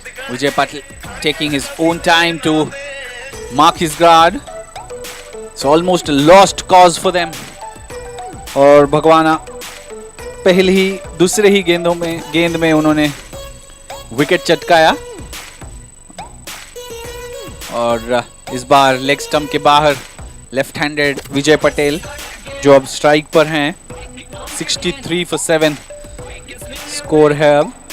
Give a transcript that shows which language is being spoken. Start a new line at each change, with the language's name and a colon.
English: Vijay Patel taking his own time to mark his guard. It's almost a lost cause for them.
Hindi: और भगवाना दूसरे ही गेंद में उन्होंने विकेट चटकाया और इस बार लेग स्टंप के बाहर लेफ्ट हैंडेड विजय पटेल जो अब स्ट्राइक पर हैं. 63 for 7 स्कोर है अब.